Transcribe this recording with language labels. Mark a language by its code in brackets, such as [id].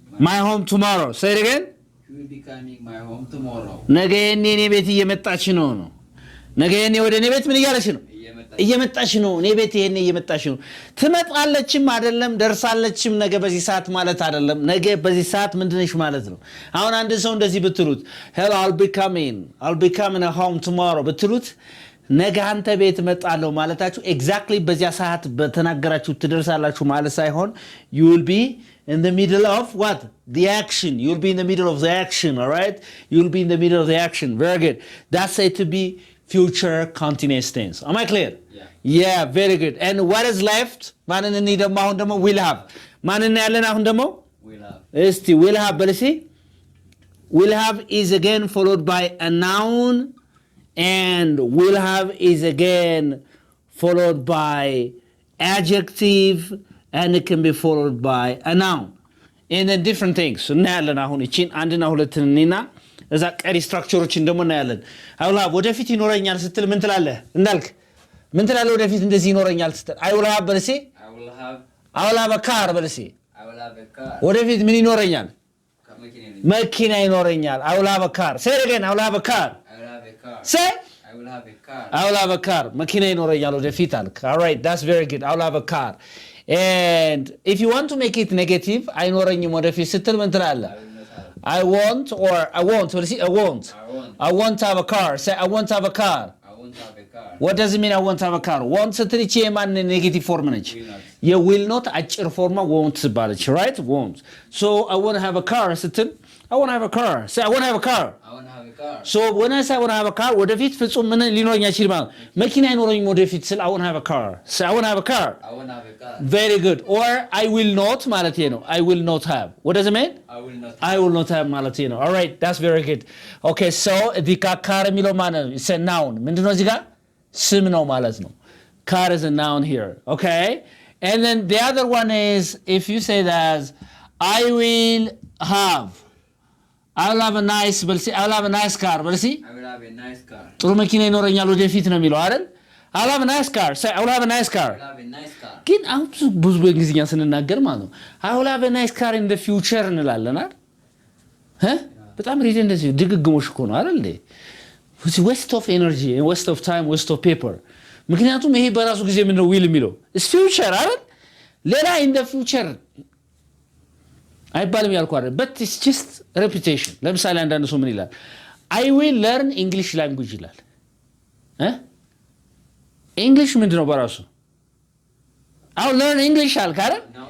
[en] my home tomorrow say it again She will be coming my home tomorrow. [am] ነገ የኔ ቤት እየመጣች ነው። ነገ የኔ ወደ እኔ ቤት ምን እያለች ነው? እየመጣች ነው። እኔ ቤት ይሄን እየመጣች ነው። ትመጣለችም አይደለም ደርሳለችም ነገ በዚህ ሰዓት ማለት አይደለም። ነገ በዚህ ሰዓት ምንድነሽ ማለት ነው። አሁን አንድ ሰው እንደዚህ ብትሉት [en] hello I'll be coming home tomorrow [am] ብትሉት ነገ አንተ ቤት እመጣለሁ ማለታችሁ ኤግዛክትሊ በዚያ ሰዓት በተናገራችሁ ትደርሳላችሁ ማለት ሳይሆን [en] you will be in the middle of what? The action. You'll be in the middle of the action, all right? You'll be in the middle of the action. Very good. That's said to be future continuous tense. Am I clear? Yeah, very good. And what is left? [am] ማንን እንደማ አሁን ደግሞ [en] will have. [am] ማንን ያለን አሁን ደግሞ [en] Will have. [am] እስቲ [en] will have በልሲ will have is again followed by a noun and will have is again followed by adjective and it can be followed by a noun and then different things. [am] እናያለን አሁን እቺን አንድና ሁለትን እና እዛ ቀሪ ስትራክቸሮችን ደግሞ እናያለን። አውላ ወደፊት ይኖረኛል ስትል ምን ትላለህ? እንዳልክ ምን ትላለህ? ወደፊት እንደዚህ ይኖረኛል ስትል I will have በልሲ [en] I will have a car [am] በልሲ ወደፊት ምን ይኖረኛል? መኪና ይኖረኛል። [en] I will have a car. Say it again. I will have a car. Say I will have a car. I will have a car. [am] መኪና ይኖረኛል ወደፊት አልክ። [en] All right, that's very good. I will have a car. And if you want to make it negative, [am] አይኖረኝም ወደፊት ስትል ምን ትላለህ? [en] I won't or I won't. What is it? I won't have a car. Say I won't have a car. What does it mean I won't have a car? [am] won't ስትል ይቺ የማን ኔጌቲቭ ፎርም ነች? የዊል ኖት አጭር ፎርማ won't ትባለች። right? [en] won't. So I want to have a car ስትል I want to have a car. Say I want to have a car. So when I say I want to have a car [am] ወደፊት ፍጹም ምን ሊኖረኝ አይችል ማለት መኪና አይኖረኝም ወደፊት ስል [en] I want to have a car. Say I want to have a car. Very good. Or I will not ማለት ነው. I will not have. What does it mean? I will not have ማለት ነው. All right, that's very good. Okay, so the car [am] የሚለው ማለት ነው. [en] It's a noun. [am] ምንድነው እዚህ ጋር? ስም ነው ማለት ነው. [en] Car is a noun here. Okay? And then the other one is if you say that I will have I'll have a nice በልሲ I'll have a nice car በልሲ I will have a nice car. [am] ጥሩ መኪና ይኖረኛል ወደፊት ነው የሚለው አይደል? [en] I'll have a nice car. Say I will have a nice car. [am] ግን አሁን ብዙ በእንግሊዝኛ ስንናገር ማለት ነው [en] I will have a nice car in the future [am] እንላለን አይደል? በጣም ሪድ እንደዚህ ድግግሞሽ እኮ ነው አይደል? [en] waste of energy, waste of time, waste of paper. [am] ምክንያቱም ይሄ በራሱ ጊዜ ምንድነው will የሚለው is future አይደል? ሌላ [en] in the future [am] አይባልም ያልኩ አይደል? [en] but it's just repetition. [am] ለምሳሌ አንዳንድ ሰው ምን ይላል? [en] I will learn English language ይላል። English [am] ምንድነው በራሱ? [en] I'll learn English [am] አልክ አይደል?